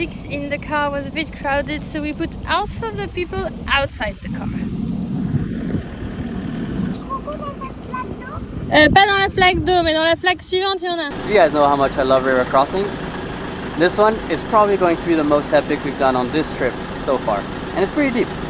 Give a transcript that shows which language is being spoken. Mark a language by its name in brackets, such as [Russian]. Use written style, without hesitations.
[English] in the car was a bit crowded, so we put half of the people outside the car. [French] Pas dans la flaque d'eau, mais dans la flaque suivante, il y en a. [English] You guys know how much I love river crossings. This one is probably going to be the most epic we've done on this trip so far. And it's pretty deep.